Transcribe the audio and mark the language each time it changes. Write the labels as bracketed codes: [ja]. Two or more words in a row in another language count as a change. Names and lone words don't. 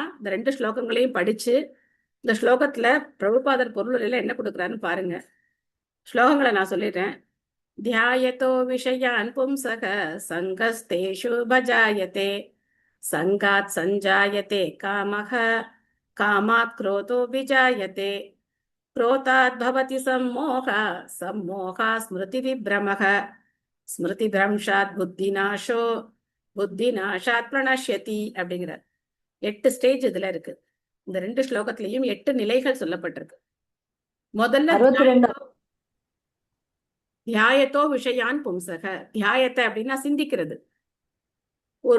[ta] இந்த 2 ஸ்லோகங்களையும் படிச்சு இந்த ஸ்லோகத்துல பிரபுபாதர் பொருள் என்ன கொடுக்குறாருன்னு பாருங்க. ஸ்லோகங்களை நான் சொல்லிடுறேன். [sa] ध्यायतो विषयान् पुंसः सङ्गस्तेषु उपजायते सङ्गात् सञ्जायते कामः कामात् क्रोधो विजायते क्रोधात् भवति सम्मोहः सम्मोहात् स्मृति विभ्रमः स्मृति भ्रंशात् बुद्धिनाशो बुद्धिनाशात् प्रणश्यति அப்படிங்கிறார். [ta] 8 ஸ்டேஜ் இதுல இருக்கு. இந்த 2 ஸ்லோகத்திலையும் 8 நிலைகள் சொல்லப்பட்டிருக்கு. [sa] முதல்ல ध्यायतो विषयान् पुंसः. [ta] தியாயத்தை அப்படின்னா சிந்திக்கிறது. ஒரு